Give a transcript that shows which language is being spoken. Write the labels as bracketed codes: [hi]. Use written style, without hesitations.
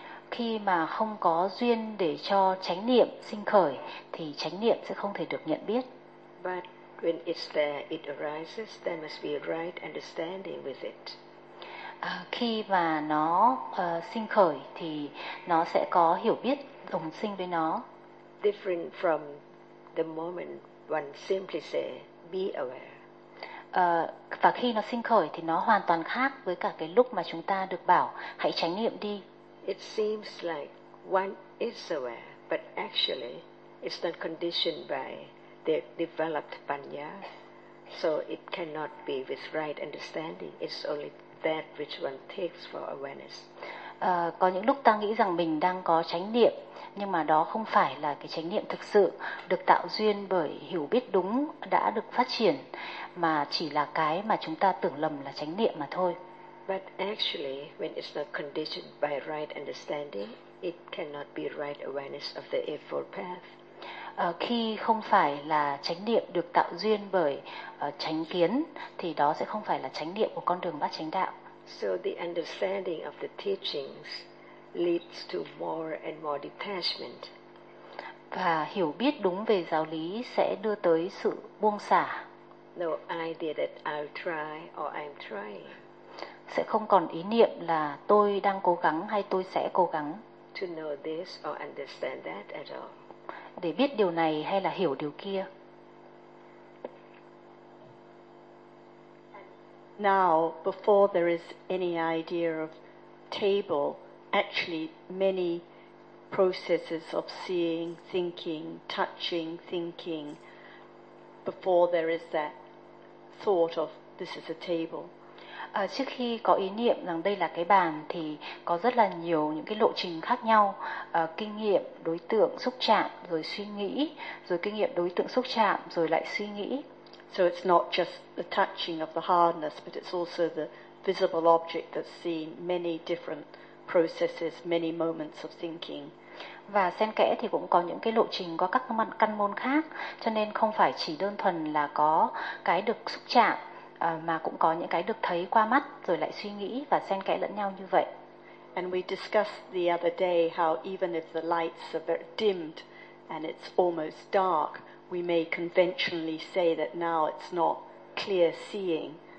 [vi] Khi mà không có duyên để cho chánh niệm sinh khởi thì chánh niệm sẽ không thể được nhận biết. [en] But when it's there, it arises, there must be a right understanding with it. [vi] khi mà nó sinh khởi thì nó sẽ có hiểu biết đồng sinh với nó. [en] Different from the moment one simply say be aware. [vi] Và khi nó sinh khởi thì nó hoàn toàn khác với cả cái lúc mà chúng ta được bảo hãy chánh niệm đi. [en] It seems like one is aware, but actually it's not conditioned by the developed panya, so it cannot be with right understanding. It's only that which one takes for awareness. [vi] Có những lúc ta nghĩ rằng mình đang có chánh niệm, nhưng mà đó không phải là cái chánh niệm thực sự được tạo duyên bởi hiểu biết đúng đã được phát triển, mà chỉ là cái mà chúng ta tưởng lầm là chánh niệm mà thôi. [en] But actually, when it's not conditioned by right understanding, it cannot be right awareness of the Eightfold Path. [vi] Khi không phải là chánh niệm được tạo duyên bởi chánh kiến, thì đó sẽ không phải là chánh niệm của con đường bát chánh đạo. [en] So the understanding of the teachings leads to more and more detachment. [vi] Và hiểu biết đúng về giáo lý sẽ đưa tới sự buông xả. [en] No idea that I'll try or I'm trying. [vi] Sẽ không còn ý niệm là tôi đang cố gắng hay tôi sẽ cố gắng. [en] To know this or understand that at all. [vi] Để biết điều này hay là hiểu điều kia. [en] Now, before there is any idea of table, actually many processes of seeing, thinking, touching, thinking, before there is that thought of this is a table. [vi] Trước khi có ý niệm rằng đây là cái bàn thì có rất là nhiều những cái lộ trình khác nhau, kinh nghiệm, đối tượng, xúc chạm, rồi suy nghĩ, rồi kinh nghiệm, đối tượng, xúc chạm, rồi lại suy nghĩ. [en] So it's not just the touching of the hardness, but it's also the visible object that's seen, many different processes, many moments of thinking. [vi] Và xen kẽ thì cũng có những cái lộ trình có các căn môn khác, cho nên không phải chỉ đơn thuần là có cái được xúc chạm, mà cũng có những cái được thấy qua mắt rồi lại suy nghĩ và xen kẽ lẫn nhau như vậy. [en] And we discussed the other day how even if the lights are very dimmed and it's almost dark, we may conventionally say that now it's not clear seeing.